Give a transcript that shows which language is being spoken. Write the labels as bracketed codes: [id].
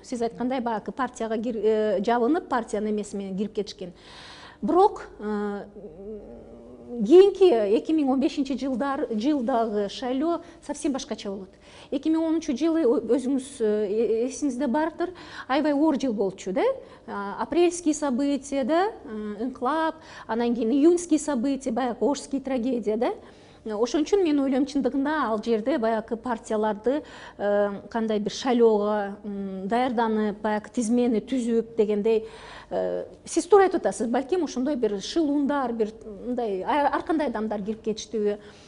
[ky] Сиз айткандай баягы партияга жабынып, партиянын эмеси менен кирип кетишкен. Бирок кийинки 2015 жылдагы шайлоо совсем башкача болот. 2010 жылы өзүңүз эсиңизде бардыр, аябай оор жыл болчу, да? [ru] Апрельские события, да? [ky] Инклап, анан кийин июньские события, баягы Ошский трагедия, да? Ошон үчүн мен ойлойм, чындыгында ал жерде баягы партияларды кандай бир шайлоого даярданып, баягы тизмени түзүп дегендей, сиз туура айтып атасыз, балким ошондой бир шылуундар, бир мындай ар кандай адамдар кирип кетиштиби.